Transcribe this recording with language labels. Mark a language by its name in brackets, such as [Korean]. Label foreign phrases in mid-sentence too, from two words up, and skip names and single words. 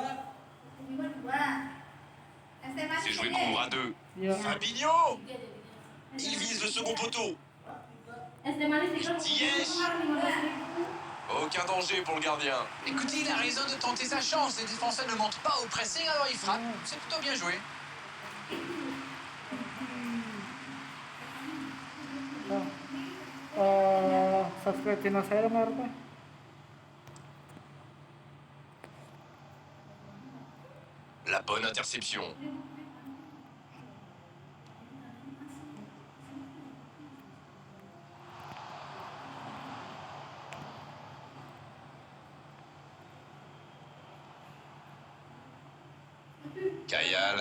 [French] C'est joué court à 2. Ya. Fabinho. Il vise le second poteau. Ziyech. Aucun danger pour le gardien. Écoutez, il a raison de tenter sa chance. Les défenseurs ne montent pas au pressing, alors il frappe. C'est plutôt bien joué. [English] Subscribe channel [Indonesian] saya dong, Arpa. [French] La bonne interception. Kayal.